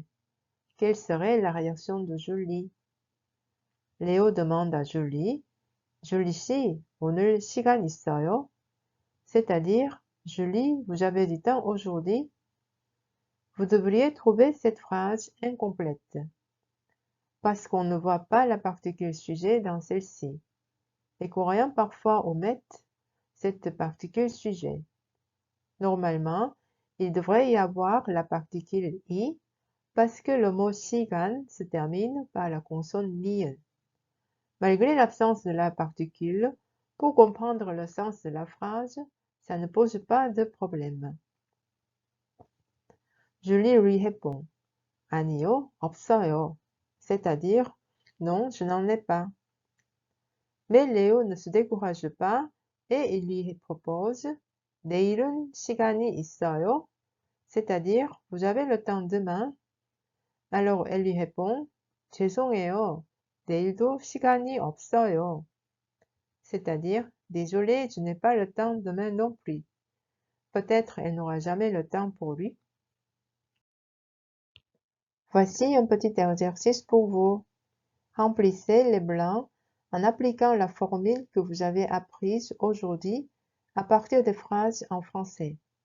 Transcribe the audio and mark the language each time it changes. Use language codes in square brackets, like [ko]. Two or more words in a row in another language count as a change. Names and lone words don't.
[fr] Quelle serait la réaction de Julie? Léo demande à Julie, [ko] Julie 씨, 오늘 시간 있어요? [fr] C'est-à-dire, Julie, vous avez du temps aujourd'hui? Vous devriez trouver cette phrase incomplète, parce qu'on ne voit pas la particule sujet dans celle-ci. Les Coréens parfois omettent cette particule sujet. Normalement, il devrait y avoir la particule i, parce que le mot 시간 se termine par la consonne ni은. Malgré l'absence de la particule, Pour comprendre le sens de la phrase, ça ne pose pas de problème. Julie lui répond « [ko] 아니요, 없어요 », [fr] c'est-à-dire « Non, je n'en ai pas ». Mais Léo ne se décourage pas et il lui propose « [ko] 내일은 시간이 있어요 », [fr] c'est-à-dire « Vous avez le temps demain ?» Alors elle lui répond « [ko] 죄송해요, 내일도 시간이 없어요 », [fr] c'est-à-dire « Désolé, je n'ai pas le temps demain non plus ». Peut-être elle n'aura jamais le temps pour lui. Voici un petit exercice pour vous. Remplissez les blancs en appliquant la formule que vous avez apprise aujourd'hui à partir des phrases en français.